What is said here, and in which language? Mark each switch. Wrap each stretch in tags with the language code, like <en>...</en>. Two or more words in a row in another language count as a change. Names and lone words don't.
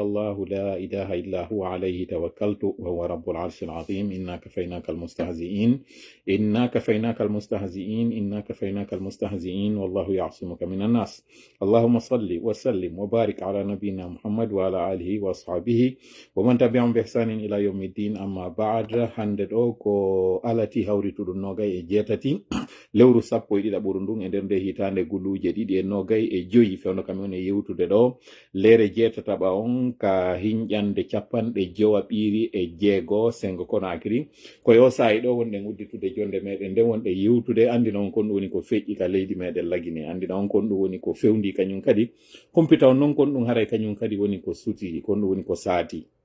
<ar>الله لا إله إلا هو عليه توكلت وهو رب العرش العظيم إنا كفيناك المستهزئين إنا كفيناك المستهزئين إنا كفيناك المستهزئين والله يعصمك من الناس اللهم صل وسلم وبارك على نبينا محمد وعلى آله وأصحابه ومن تبعهم بإحسان إلى يوم الدين أما بعد</ar> <ff>handed ko alati hawrituɗo nogay e jeetati lewru sappo e ɗiɗa ɓurundun e nder nde hitande guluje ɗiɗi e nogay e joyi fewno kam on e yewtude ɗo lere jeetataɓa on ka hinƴande capanɗe jowa ɓiiri e jeego sengo Konakri koye o saayi ɗo wonɗen udditude jonde meɗen nden wonɗe yewtude andina on kon ɗum woni ko feƴƴi ka leydi meɗen lagine andina on kon ɗum woni ko fewndi kañum kadi humpita on noon kon ɗum haray kañum kadi woni ko suti kon ɗum woni ko saati</ff>